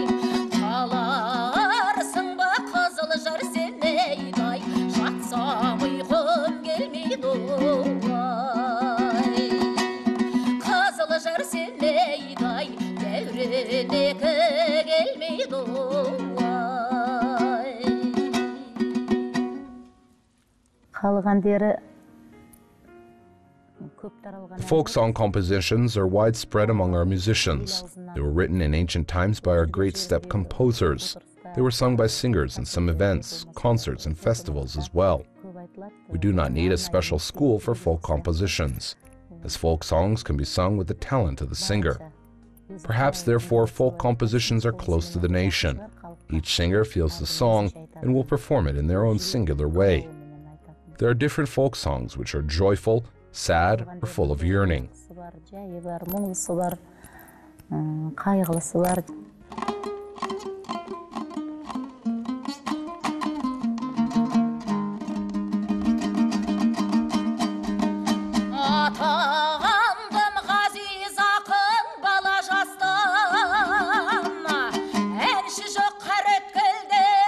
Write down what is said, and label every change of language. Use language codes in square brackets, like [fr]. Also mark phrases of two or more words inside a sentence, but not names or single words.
[kk] қаларсың ба қызыл жар семейдай жатсам ұйқым келмейді ой қызыл жар семейдай дәуренекі келмейді ой қалғандері [en] The folk song compositions are widespread among our musicians. They were written in ancient times by our great steppe composers. They were sung by singers in some events, concerts and festivals as well. We do not need a special school for folk compositions, as folk songs can be sung with the talent of the singer. Perhaps therefore folk compositions are close to the nation. Each singer feels the song and will perform it in their own singular way. There are different folk songs which are joyful, sad, or full of yearning. [kk] Атағандым ғазиз ақын бала жастан әнші жоқ қарөткелде